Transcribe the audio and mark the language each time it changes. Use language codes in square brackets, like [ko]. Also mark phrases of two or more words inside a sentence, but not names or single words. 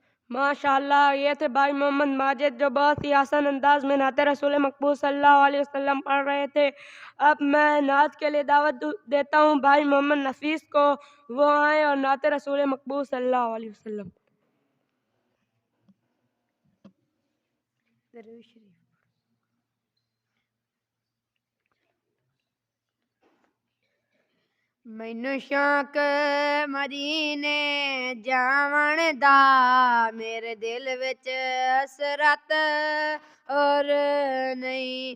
[hi] माशाल्लाह ये थे भाई मोहम्मद माजिद जो बहुत ही आसान अंदाज में नाते रसूल मकबूल [ar] صلى الله عليه وسلم [hi] पढ़ रहे थे। अब मैं नात के लिए दावत देता हूँ भाई मोहम्मद नफीस को, वो आए और नाते रसूल मकबूल [ar] صلى الله عليه وسلم. [pa] ਮੈਨੂੰ ਸ਼ੌਕ ਮਦੀਨੇ ਜਾਵਣ ਦਾ, ਮੇਰੇ ਦਿਲ ਵਿੱਚ ਹਸਰਤ ਔਰ ਨਹੀਂ।